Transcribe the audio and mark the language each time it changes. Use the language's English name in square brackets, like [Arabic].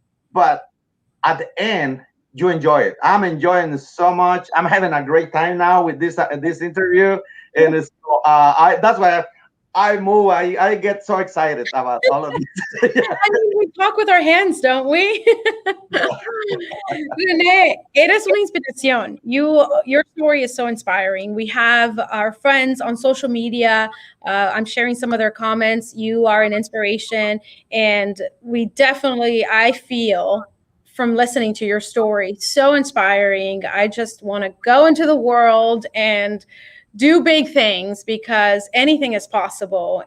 [English] But at the end, you enjoy it. I'm enjoying it so much. I'm having a great time now with this interview. And so, that's why I move. I get so excited about all of this. Yeah. I mean, we talk with our hands, don't we? [Spanish] René, eres una inspiración. [English] Your story is so inspiring. We have our friends on social media. I'm sharing some of their comments. You are an inspiration, and we definitely, I feel, from listening to your story, so inspiring. I just want to go into the world and do big things, because anything is possible.